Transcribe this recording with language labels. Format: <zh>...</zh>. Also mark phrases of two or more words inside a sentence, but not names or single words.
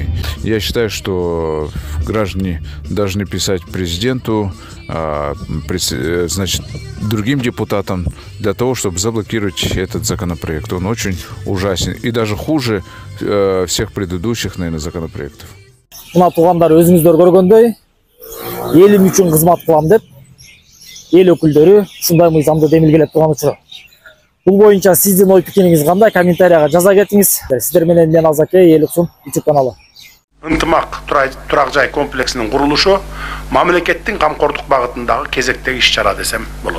<ru>Я считаю, что граждане должны писать президенту, значит, другим депутатам для того, чтобы заблокировать этот законопроект. Он очень ужасен и даже хуже всех предыдущих, наверное, законопроектов.</ru> <ky>Мына тугандар өзүңүздөр көргөндөй, элим үчүн кызмат кылам деп эл өкүлдөрү ушундай мыйзамды демилгелеп турган учуру. Бул боюнча сиздин ой пикириңиз кандай? Комментарийга жаза кетиңиз. Сиздер менен мен Азаке, Элуксун YouTube каналы. Ынтымак турак жай комплексинин курулушу мамлекеттин камкордук багытындагы кезектеги иш-чара десем болот.</ky>